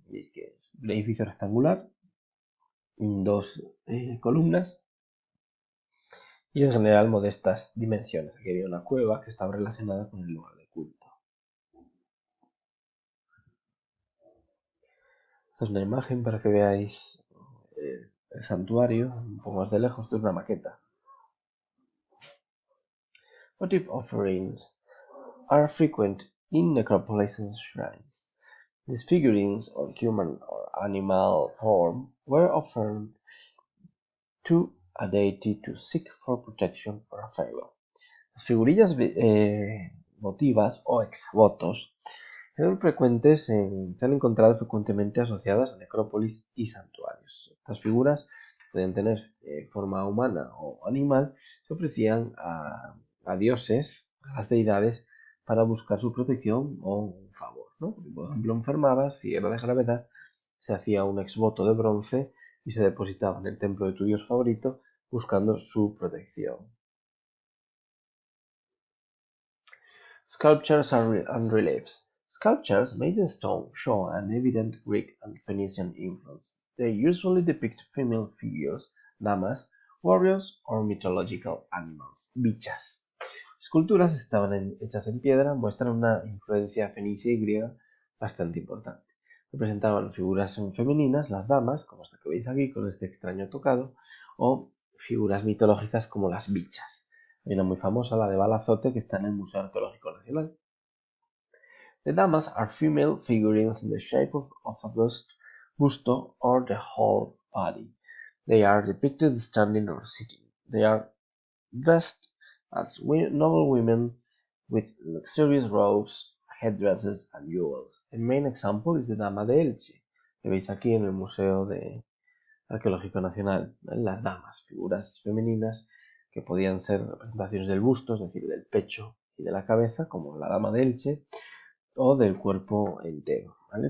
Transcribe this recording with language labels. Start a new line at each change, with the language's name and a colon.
Spanish: Veis que es un edificio rectangular, dos columnas y en general modestas dimensiones. Aquí había una cueva que estaba relacionada con el lugar de culto. Esta es una imagen para que veáis el santuario un poco más de lejos. Esto es una maqueta.
English: Votive offerings are frequent in necropolis and shrines. These figurines, or human or animal form, were offered to a deity to seek for protection or a favor.
Spanish: Las figurillas votivas o exvotos se han encontrado frecuentemente asociadas a necrópolis y santuarios. Estas figuras podían tener forma humana o animal, se ofrecían a dioses, a las deidades, para buscar su protección o un favor, ¿no? Por ejemplo, enfermabas, si era de gravedad, se hacía un exvoto de bronce y se depositaba en el templo de tu dios favorito buscando su protección.
English: Sculptures and reliefs. Sculptures made in stone show an evident Greek and Phoenician influence. They usually depict female figures, damas, warriors, or mythological animals, bichas.
Spanish: Esculturas hechas en piedra muestran una influencia fenicia y griega bastante importante. Representaban figuras femeninas, las damas, como esta que veis aquí con este extraño tocado, o figuras mitológicas como las bichas. Hay una muy famosa, la de Balazote, que está en el Museo Arqueológico Nacional.
English: The damas are female figurines in the shape of a busto or the whole body. They are depicted standing or sitting. They are dressed as noble women with luxurious robes, headdresses, and jewels.
Spanish: El
English: main example is the
Spanish: Dama de Elche, que veis aquí en el Museo Arqueológico Nacional. Las damas, figuras femeninas que podían ser representaciones del busto, es decir, del pecho y de la cabeza, como la dama de Elche, o del cuerpo entero, ¿vale?